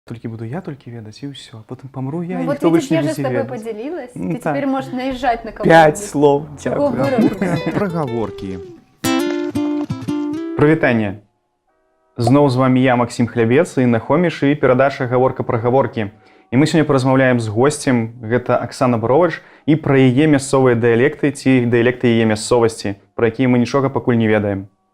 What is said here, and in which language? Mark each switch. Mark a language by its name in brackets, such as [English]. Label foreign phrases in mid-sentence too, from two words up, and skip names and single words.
[Belarusian] Толькі буду я толькі ведаць, і ўсё. Потым памру я, Ну і [Russian] вот [Belarusian] ніхто [Russian] видишь, [Belarusian] больш не [Russian] я же с [Belarusian] будзе [Russian] тобой [Belarusian] ведаць. [Russian] поделилась. Ну, Ты [Belarusian] так. [Russian] теперь можешь наезжать на 5 кого-нибудь. слов. Чего [Belarusian] Дякую. [Russian] выругаться? [Belarusian] Прагаворкі. Прывітанне. Зноў з вами я, Максим Хлябец, і Нахоміш, і перадача «Гаворка пра гаворкі». І мы сёння паразмаўляем з госцем, гэта Аксана Боровач, і пра яе мясцовыя дыялекты ці дыялекты яе мясцовасці, пра якія мы нічога пакуль не ведаем.